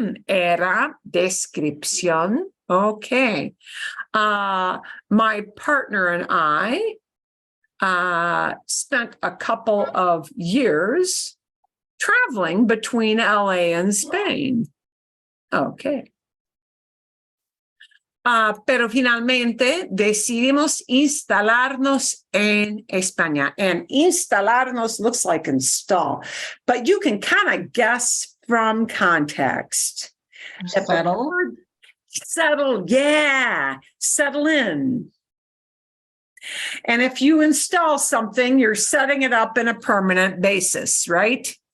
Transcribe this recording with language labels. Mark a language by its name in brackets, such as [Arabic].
[Spanish] Era descripción. Okay. [English] My partner and I spent a couple of years traveling between LA and Spain. Okay. [Spanish] Pero finalmente decidimos instalarnos en España. [English] And instalarnos looks like install, but you can kind of guess from context. Settle. Settle, yeah, settle in. And if you install something, you're setting it up in a permanent basis, right?